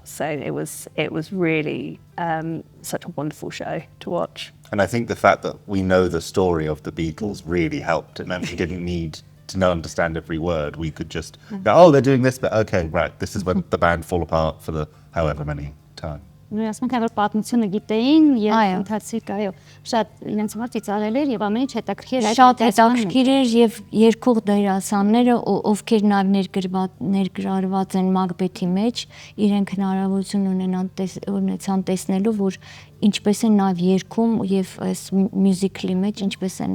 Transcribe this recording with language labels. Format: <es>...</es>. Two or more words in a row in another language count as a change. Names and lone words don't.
<en>So it was really such a wonderful show to watch. And I think the fact that we know the story of the Beatles really helped. It meant we didn't need to understand every word. We could just go, oh, they're doing this, but okay, right, this is when the band fall apart for the however many time.</en> <hy>Ասենք որ պատմությունը գիտեին եւ ընթացիկ այո շատ իրենց համար ծիծաղել էր եւ ամեն ինչ հետաքրքիր էր շատ հետաքրքիր էր եւ երկող դերասանները ովքեր նաեւ ներգրավված են Մակբեթի մեջ իրենք հնարավորություն ունեցան տեսնելու որ ինչպես են նաեւ երգում եւ այս մյուզիկլի մեջ ինչպես են</hy>